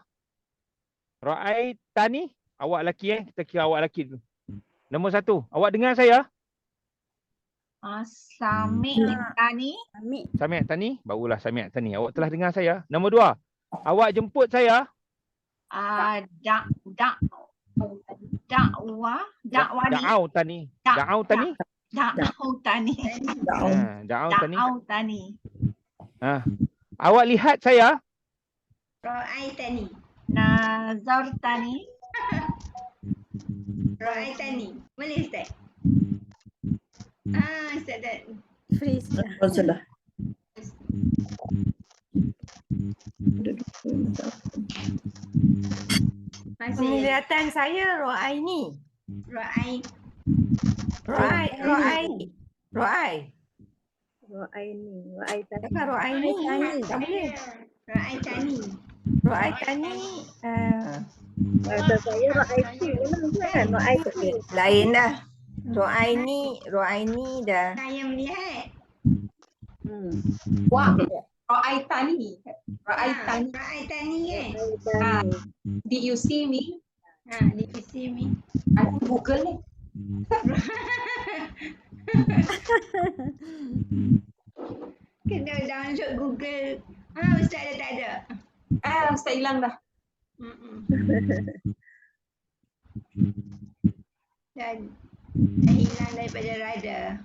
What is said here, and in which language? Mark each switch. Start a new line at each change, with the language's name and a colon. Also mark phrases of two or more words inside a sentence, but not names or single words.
Arabic: Ra'aitani?
Malay: Awak lelaki Kita kira awak lelaki dulu. Nombor 1, awak dengar saya?
Arabic: Sami'tani.
Malay: Sami'tani? Barulah sami'tani. Awak telah dengar saya? Nombor 2, awak jemput saya?
Arabic: Da'wani. دعوتني. دعوتني? Da'autani. Da'autani.
Malay: Awak lihat saya?
Arabic: Ra'aitani. Nazartani.
Malay: Ra'aitani. Boleh Ustaz? Ustaz dah. Freeze lah. Sudah. Masih. Penglihatan saya Ro'aini.
Arabic: Ra'ai. Ro'ai. رآني. رأيتني.
Malay: Bukan Ro'aini. Tak boleh.
Arabic: Ra'aitani. Ro'aitani.
Malay: Kata saya Ro'aiti. Memang kan Ro'aiti. Lain dah. Ro'aini dah. Saya melihat.
Arabic: Wah. Ra'aitani. Ra'aitani. Ra'aitani kan? Ro'aitani.
English: Did you see me? Did you see me?
Malay: Aku Google ni. Kena download Google. Ustaz dah tak ada. Ustaz hilang dah. Dah hilang daripada radar.